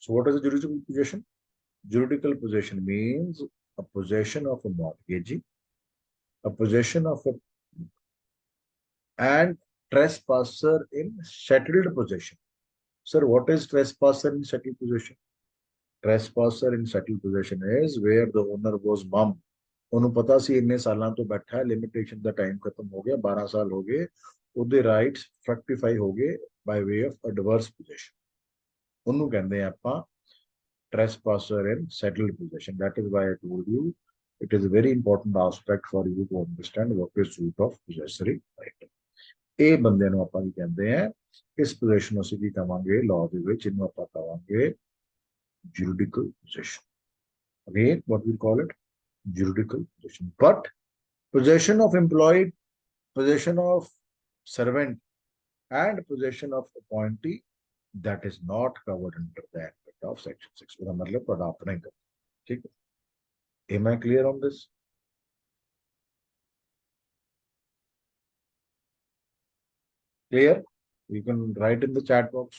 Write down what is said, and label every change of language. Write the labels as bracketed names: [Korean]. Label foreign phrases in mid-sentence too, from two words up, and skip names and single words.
[English] So what is a juridical possession? Juridical possession means a possession of a mortgagee, a possession of a and trespasser in settled possession. Sir, what is trespasser in settled possession? Trespasser in settled possession is where the owner was mum. [Punjabi] ਉਹਨੂੰ ਪਤਾ ਸੀ ਇੰਨੇ ਸਾਲਾਂ ਤੋਂ ਬੈਠਾ ਹੈ, ਲਿਮਿਟੇਸ਼ਨ ਦਾ ਟਾਈਮ ਖਤਮ ਹੋ ਗਿਆ, 12 ਸਾਲ ਹੋ ਗਏ, ਉਹਦੇ [English] rights fructify [Punjabi] ਹੋ ਗਏ [English] by way of adverse position, [Punjabi] ਉਹਨੂੰ ਕਹਿੰਦੇ ਆ ਆਪਾਂ [English] trespasser in settled possession. That is why I told you it is a very important aspect for you to understand what is root of possessory right. [Punjabi] ਇਹ ਬੰਦੇ ਨੂੰ ਆਪਾਂ ਕੀ ਕਹਿੰਦੇ ਆ, ਇਸ ਪੋਜੀਸ਼ਨ ਨੂੰ ਅਸੀਂ ਕੀ ਕਹਾਂਗੇ ਲਾਅ ਦੇ ਵਿੱਚ, ਇਹਨੂੰ ਆਪਾਂ ਕਹਾਂਗੇ [English] juridical possession. Again, what we call it? Juridical possession. But possession of employee, possession of servant, and possession of appointee, that is not covered under the aspect of section 6. [Hindi] उसका मतलब थोड़ा अपना ही करना, ठीक है? [English] Am I clear on this? Clear? You can write in the chat box.